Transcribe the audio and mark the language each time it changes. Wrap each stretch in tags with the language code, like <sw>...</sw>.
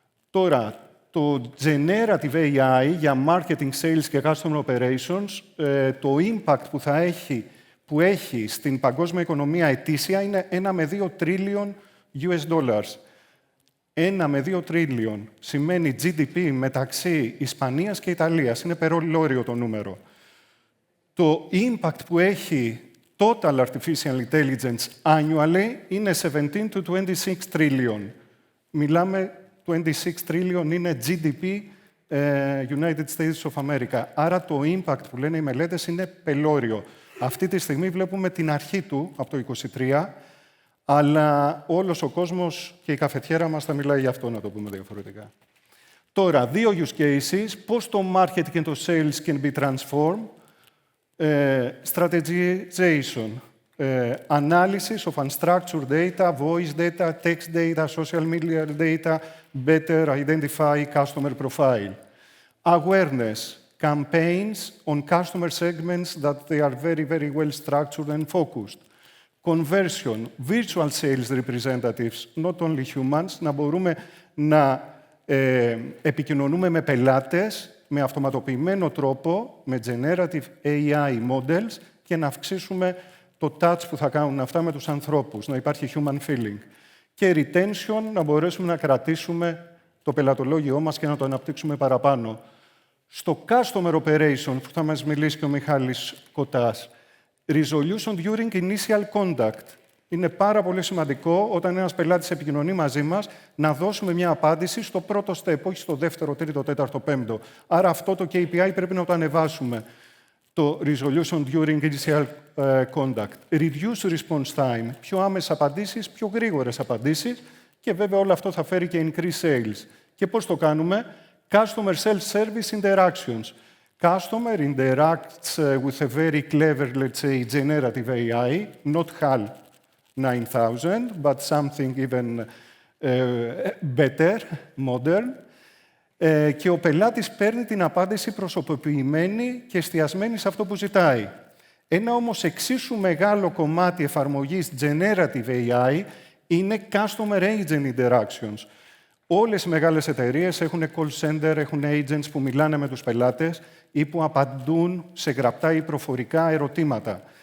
<el>Τώρα, το Generative AI για marketing, sales και customer operations, το impact που έχει στην παγκόσμια οικονομία ετήσια είναι 1 με 2 trillion US dollars. 1 με 2 trillion σημαίνει GDP μεταξύ Ισπανίας και Ιταλίας. Είναι περολόριο το νούμερο. Το impact που έχει</el> <en>total artificial intelligence annually</en> <el>είναι</el> <en>17 to 26 trillion.</en> <el>Μιλάμε, 26 trillion είναι GDP United States of America. Άρα το impact που λένε οι μελέτες είναι πελώριο. Αυτή τη στιγμή βλέπουμε την αρχή του, από το 2023, αλλά όλος ο κόσμος και η καφετιέρα μας θα μιλάει γι' αυτό, να το πούμε διαφορετικά. Τώρα,</el> <en>2 use cases.</en> <el>Πώς το</el> <en>marketing</en> <el>και το</el> <en>sales can be transformed. Strategization. Analysis of unstructured data, voice data, text data, social media data, better identify customer profile. Awareness. Campaigns on customer segments that they are very, very well structured and focused. Conversion, virtual sales representatives, not only humans,</en> <el>να μπορούμε να επικοινωνούμε με πελάτες με αυτοματοποιημένο τρόπο, με generative AI models και να αυξήσουμε το touch που θα κάνουν αυτά με τους ανθρώπους, να υπάρχει human feeling. Και retention, να μπορέσουμε να κρατήσουμε το πελατολόγιό μας και να το αναπτύξουμε παραπάνω. Στο customer operation, που θα μας μιλήσει και ο Μιχάλης Κοτάς,</el> <en>resolution during initial contact.</en> <el>Είναι πάρα πολύ σημαντικό όταν ένας πελάτης επικοινωνεί μαζί μας να δώσουμε μια απάντηση στο πρώτο step, όχι στο δεύτερο, τρίτο, τέταρτο, πέμπτο. Άρα αυτό το KPI πρέπει να το ανεβάσουμε. Το</el> <en>resolution during initial contact. Reduce response time.</en> <el>Πιο άμεσες απαντήσεις, πιο γρήγορες απαντήσεις και βέβαια όλο αυτό θα φέρει και</el> <en>increase sales.</en> <el>Και πώς το κάνουμε?</el> <en>Customer self-service interactions. Customer interacts with a very clever, let's say, generative AI, not HAL 9000, but something even better, modern.</en> <el>Και ο πελάτης παίρνει την απάντηση προσωποποιημένη και εστιασμένη σε αυτό που ζητάει. Ένα όμως εξίσου μεγάλο κομμάτι εφαρμογής Generative AI είναι Customer Agent Interactions. Όλες οι μεγάλες εταιρείες έχουν call center, έχουν agents που μιλάνε με τους πελάτες ή που απαντούν σε γραπτά ή προφορικά ερωτήματα.</el>